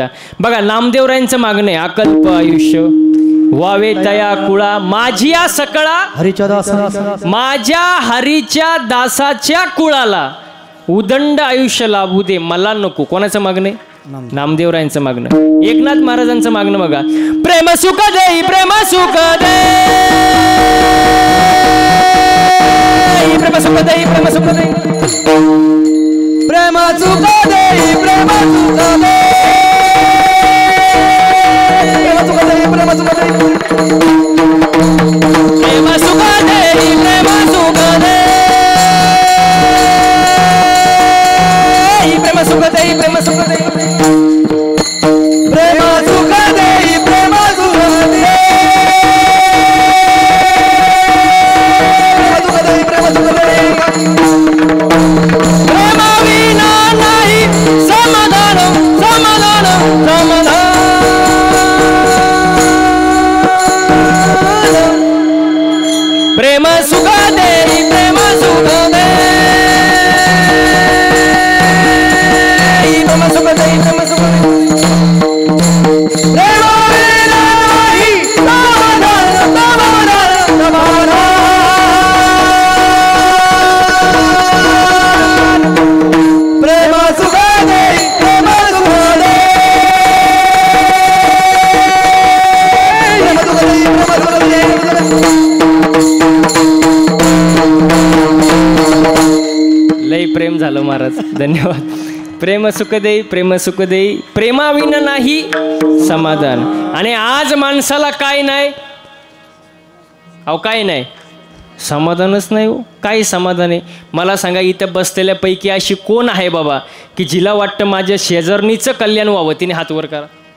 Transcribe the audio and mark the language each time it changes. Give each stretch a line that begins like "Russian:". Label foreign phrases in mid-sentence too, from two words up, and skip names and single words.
Marathi: बघा नामदेवरायांचं मागणं आहे, अकल्प आयुष्य वावे तया कुळा माझिया सकळा हरीच्या दासा, माझ्या हरीच्या दासाच्या कुळाला उदंड आयुष्य लाभू दे मला नको. कोणाचं मागणं आहे? नामदेवरायांचं मागणं. एकनाथ महाराजांचं मागणं बघा, प्रेम सुख देई प्रेम सुख देई प्रेम सुख देई प्रेम सुख देई प्रेम सुख देई प्रेम सुख देई प्रेम सुख देई प्रेम सुख देई प्रेम सुख देई प्रेम सुख देई प्रेम सुख देई प्रेम सुख देई प्रेम सुख देई प्रेम सुख देई प्रेम विना नाही समाधान समाधान समाधान. प्रेम सुख देई प्रेम सुख देई प्रेम सुख देई प्रेम सुख देई प्रेम विना नाही समाधान समाधान समाधान. प्रेम सुख देई प्रेम सुख देई प्रेम सुख देई प्रेम सुख देई. लई प्रेम झालं महाराज, धन्यवाद. प्रेम सुख देई प्रेम सुख देई प्रेमाविना नाही समाधान. आणि आज माणसाला काय नाही, अहो काय नाही, समाधानच नाही हो. काय समाधान आहे मला सांगा. इथं बसलेल्यापैकी अशी कोण आहे बाबा की जिला वाटतं माझ्या शेजारणीचं कल्याण व्हावं? तिने हात वर करा.